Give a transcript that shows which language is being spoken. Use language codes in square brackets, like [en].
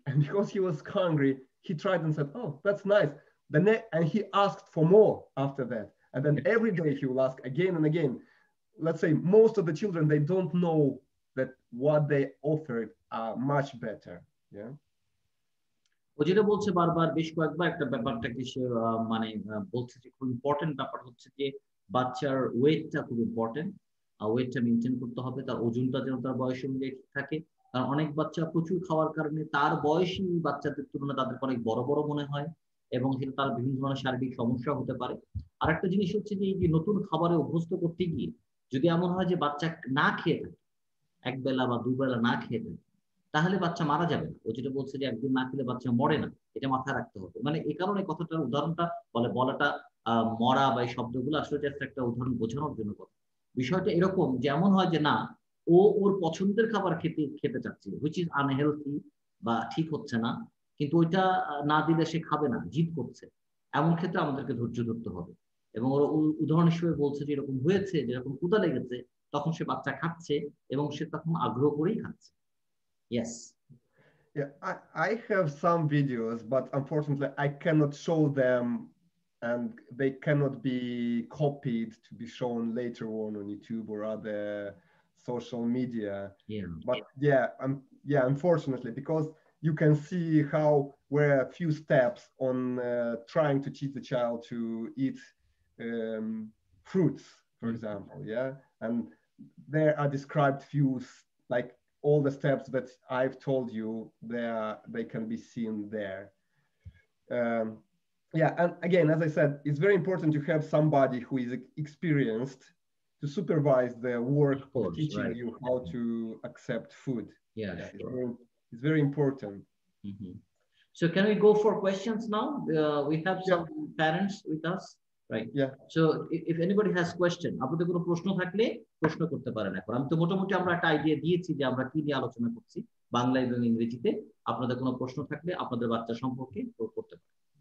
[en] And because he was hungry, he tried and said, oh, that's nice. And he asked for more after that. And then every day he will ask again and again. Let's say most of the children, they don't know that what they offered are much better. Yeah. [bn] ও যেটা বলছে বারবার বেশ কয়েকবার একটা ব্যাপারটাকে সে মানে বলছে যে খুব ইম্পর্টেন্ট ব্যাপার হচ্ছে যে বাচ্চার ওয়েটটা খুব ইম্পর্টেন্ট, ওয়েটটা মেনটেন করতে হবে, তার ওজনটা যেন তার বয়স অনুযায়ী থাকে। কারণ অনেক বাচ্চা প্রচুর খাওয়ার কারণে তার বয়সী বাচ্চাদের তুলনায় তাদেরকে অনেক বড় বড় মনে হয়, এবং সেটা তার বিভিন্ন ধরনের শারীরিক সমস্যা হতে পারে। আর একটা জিনিস হচ্ছে যে এই যে নতুন খাবারে অভ্যস্ত করতে গিয়ে যদি এমন হয় যে বাচ্চা না খেয়ে থাকে, এক বেলা বা দুবেলা না খেয়ে থাকে, তাহলে বাচ্চা মারা যাবে না। ও যেটা বলছে যে একদিন না খেলে বাচ্চা মরে না, এটা মাথায় রাখতে হবে। মানে এই কারণে কথাটার উদাহরণটা বলাটা মরা বা এই শব্দগুলো আসলে জাস্ট একটা উদাহরণ বোঝানোর জন্য কথা। বিষয়টা এরকম যে এমন হয় যে না, ও ওর পছন্দের খাবার খেতে চাচ্ছে, [en] which is unhealthy [bn] বা ঠিক হচ্ছে না, কিন্তু ওইটা না দিলে সে খাবে না, জিদ করছে। এমন ক্ষেত্রে আমাদেরকে ধৈর্য ধরতে হবে। এবং ওর উদাহরণ হিসেবে বলছে যে এরকম হয়েছে, যেরকম ক্ষুধা লেগেছে, তখন সে বাচ্চা খাচ্ছে এবং সে তখন আগ্রহ করেই খাচ্ছে। [en] Yes. Yeah, I have some videos, but unfortunately I cannot show them, and they cannot be copied to be shown later on YouTube or other social media. Yeah. But yeah, unfortunately, because you can see how were a few steps on trying to teach the child to eat fruits, for example. Yeah, and there are described few, like all the steps that I've told you, they can be seen there. Yeah, and again, as I said, it's very important to have somebody who is experienced to supervise the work of teaching you how to accept food. Yeah, sure. It's very important. So can we go for questions now? We have some parents with us, right? Yeah. So if anybody has question, [bn] আপনাদের কোনো প্রশ্ন থাকলে প্রশ্ন করতে পারেন এখন। আমি তো মোটামুটি আমরা একটা আইডিয়া দিয়েছি যে আমরা কি নিয়ে আলোচনা করছি বাংলা এবং ইংরেজিতে। আপনাদের কোনো প্রশ্ন থাকলে আপনাদের বাচ্চা সম্পর্কে করতে পারেন।